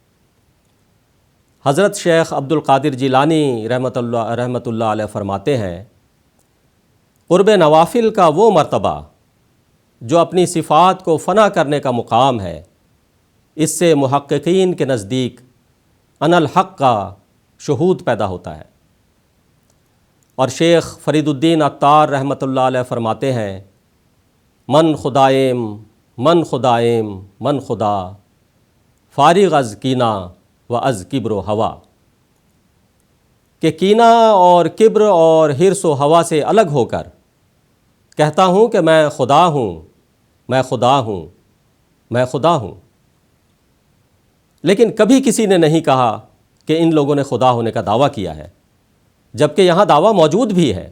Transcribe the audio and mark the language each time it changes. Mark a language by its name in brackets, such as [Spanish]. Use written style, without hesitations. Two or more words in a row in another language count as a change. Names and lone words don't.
[Urdu] حضرت شیخ عبد القادر جیلانی [Arabic] رحمۃ اللہ علیہ [Urdu] فرماتے ہیں، قرب نوافل کا وہ مرتبہ جو اپنی صفات کو فنا کرنے کا مقام ہے، اس سے محققین کے نزدیک [Arabic] ان الحق [Urdu] کا شہود پیدا ہوتا ہے۔ اور شیخ فرید الدین عطار [Arabic] رحمۃ اللہ علیہ [Urdu] فرماتے ہیں، [Persian] من خدائم من خدائم من خدا، فارغ از کینہ و از کبر و ہوا، [Urdu] کہ کینہ اور کبر اور حرص و ہوا سے الگ ہو کر کہتا ہوں کہ میں خدا ہوں، میں خدا ہوں، میں خدا ہوں۔ لیکن کبھی کسی نے نہیں کہا کہ ان لوگوں نے خدا ہونے کا دعویٰ کیا ہے، جبکہ یہاں دعویٰ موجود بھی ہے۔